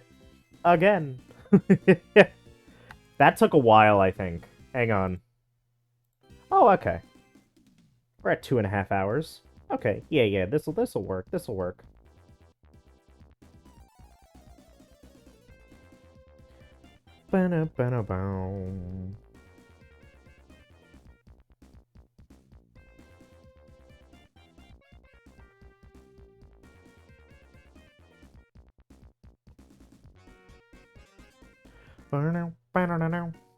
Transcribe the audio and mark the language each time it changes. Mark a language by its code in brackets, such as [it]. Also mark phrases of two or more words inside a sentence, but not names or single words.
[en] Again! That took a while, I think. Hang on. Oh, okay. We're at 2.5 hours. Okay, yeah, this'll work, this'll work. Ba-na-ba-na-bow. Ba-na-now, ba-na-now.